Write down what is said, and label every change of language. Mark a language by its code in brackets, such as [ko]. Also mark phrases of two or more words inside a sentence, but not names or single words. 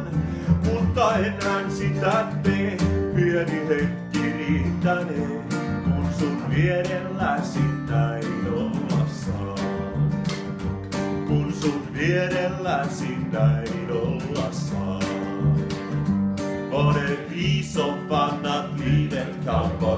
[fi] Mutta enhän sitä tee, pieni hetki riittänee. Kun sun vierelläsi näin olla saa. Kun sun vierelläsi näin olla saa. [sv] Och det är vi som fann att livet kan